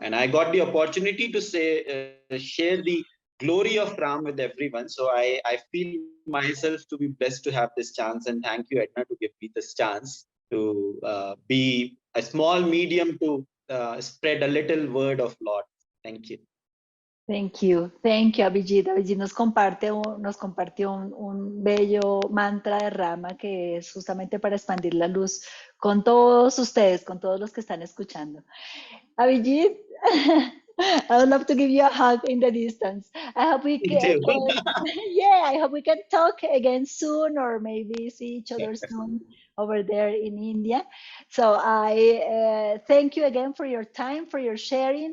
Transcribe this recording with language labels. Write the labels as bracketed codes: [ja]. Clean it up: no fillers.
[en] And I got the opportunity to share the glory of Ram with everyone. So I feel myself to be blessed to have this chance. And thank you, Edna, to give me this chance to be a small medium to spread a little word of Lord. Thank you. Thank you, Abhijeet. [es] Abhijeet nos compartió un bello mantra de Rama que es justamente para expandir la luz con todos ustedes, con todos los que están escuchando. [en] Abhijeet, I would love to give you a hug in the distance. I hope we Me too. yeah, I hope we can talk again soon or maybe see each other soon over there in India. So I thank you again for your time, for your sharing.